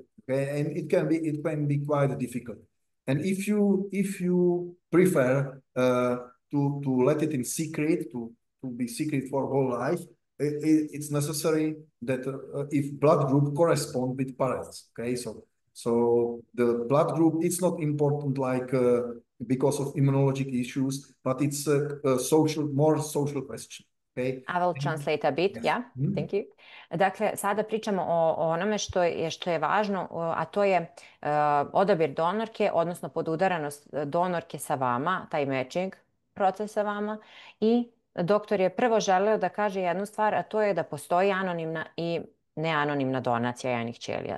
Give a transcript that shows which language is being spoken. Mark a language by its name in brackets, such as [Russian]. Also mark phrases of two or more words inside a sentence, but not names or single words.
[English] Okay, and it can be quite difficult. And if you prefer to let it in secret, to be secret for whole life, it's necessary that if blood group correspond with parents. Okay, so the blood group, it's not important like because of immunologic issues, but it's a more social question. Okay? I will translate a bit, yes. Yeah, thank you. [Serbian] Dakle, sada pričamo o onome što je važno, a to je odabir donorke, odnosno podudaranost donorke sa vama, taj matching proces sa vama. I doktor je prvo želeo da kaže jednu stvar, a to je da postoji anonimna i neanonimna donacija jajnih ćelija.